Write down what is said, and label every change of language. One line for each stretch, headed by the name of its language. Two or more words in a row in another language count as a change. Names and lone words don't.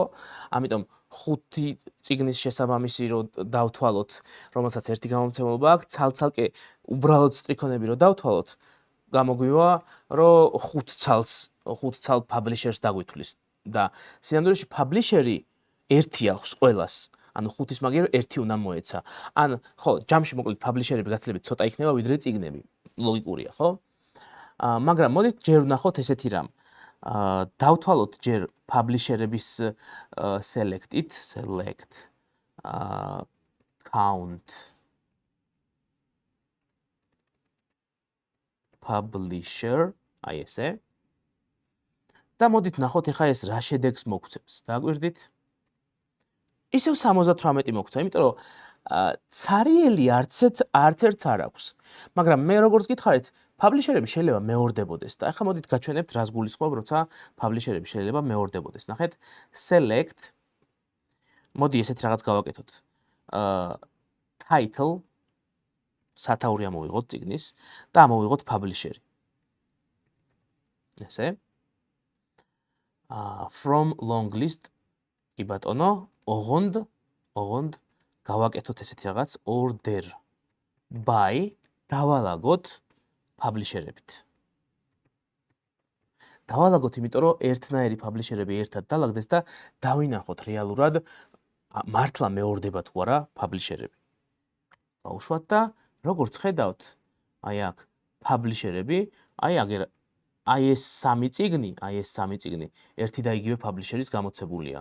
Georgian: ამიტომ 5 წიგნის შესაბამისი რო დავთვალოთ, რომელსაც ერთი გამომცემლობა აქვს, ცალ-ცალკე უბრალოდ სტრიქონები რო დავთვალოთ, გამოგვივა, რომ 5 ცალ publisher-ს დაგვითვლის და სინამდვილეში publisher-ი ერთი აქვს ყველას. ანუ 5-ის მაგიერ ერთი უნდა მოეცა. ან ხო, ჯამში მოკლედ publisher-ები გაცილებით ცოტა იქნება ვიდრე წიგნები. ლოგიკურია, ხო? მაგრამ მოდით ჯერ ვნახოთ ესეთი რამ. დავთვალოთ ჯერ publisher-ების
English: select count publisher,
Georgian: აი ესე. და მოდით ნახოთ ახლა ეს რა შედეგს მოგცემს. დააკვირდით? ისევ 78 მოგცა, იმიტომ რომ ცარიელი არც ერთს არ აქვს. მაგრამ მე როგორც გითხარით, publisher-ები შეიძლება მეორდებოდეს და ახლა მოდით გაჩვენებთ რას გულისხმობ, როცა publisher-ები შეიძლება მეორდებოდეს. ნახეთ, select მოდი ესეთ რაღაც გავაკეთოთ. title სათაური ამოვიღოთ წიგნის და ამოვიღოთ publisher-ი. ესე.
English: From long list
Georgian: კი ბატონო, ოღონდ გავაკეთოთ ესეთი რაღაც
English: order by
Georgian: დავალაგოთ publisher-ებით. დავალაგოთ, იმიტომ რომ ერთნაირი publisher-ები ერთად დაალაგდეს და დავინახოთ რეალურად მართლა მეორდება თუ არა publisher-ები. გავუშვათ და როგორც ხედავთ, აი აქ publisher-ები, აი ეს სამი წიგნი ერთი და იგივე publisher-ის გამოცებულია.